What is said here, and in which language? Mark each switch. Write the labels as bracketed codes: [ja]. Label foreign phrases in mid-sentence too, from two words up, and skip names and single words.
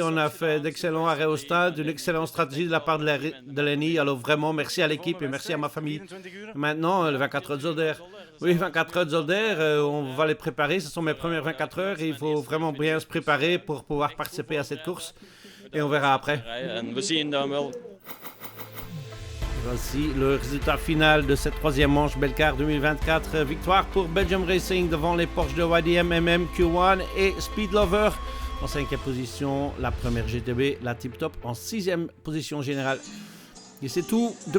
[fr] On a fait d'excellents arrêts au stade, une excellente stratégie de la part de Lenny. Alors vraiment, merci à l'équipe et merci à ma famille. Maintenant, le 24 heures Zolder. Oui, 24 heures Zolder, on va les préparer. Ce sont mes premières 24 heures et il faut vraiment bien se préparer pour pouvoir participer à cette course. Et on verra après. [nl] En we zien dan wel. [fr] Voici le résultat final de cette troisième manche Belcar 2024. Victoire pour Belgium Racing devant les Porsche de YDM, MM, Q1 et Speed Lover. En 5e position, la première GTB, la Tip Top en 6e position générale. Et c'est tout depuis Spa.